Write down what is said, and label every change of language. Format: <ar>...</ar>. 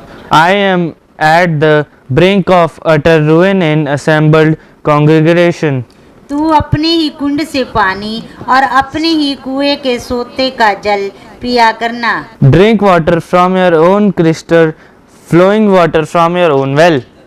<en>I am at the brink of utter ruin in assembled congregation.</en> <hi>तू अपने ही कुंड से पानी और अपने ही कुएं के सोते का जल पिया करना।</hi> <en>Drink water from your own crystal, flowing water from your own well.</en>